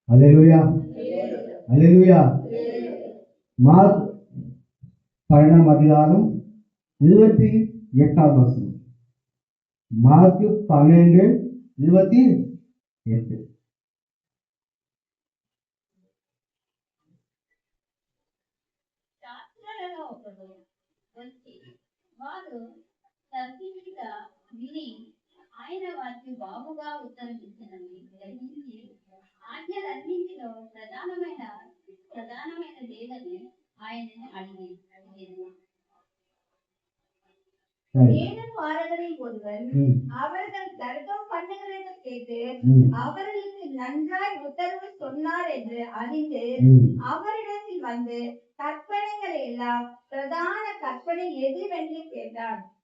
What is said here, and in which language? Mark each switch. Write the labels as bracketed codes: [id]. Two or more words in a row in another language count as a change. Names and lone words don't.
[ta] அல்லேலூயா, அல்லேலூயா. மார்க் 12:28. மார்க் 12:28. [te] ఆయన వారికి బాబుగా ఉత్తరం ఇచ్చినవి గ్రహించి ఆజ్ఞలన్నింటిలో ప్రధానమైన లేదని ఆయనని అడిగేది. [ta] ஏனும் பாரகரில் ஒருவன் அவர்கள் தர்க்கம் பண்ணுகிறதை கேட்டு அவர்களுக்கு நன்றாய் உத்தரவு சொன்னார் என்று அறிந்து அவரிடத்தில் வந்து கற்பனைகளை எல்லாம் பிரதான கற்பனை எதுவென்று கேட்டான்.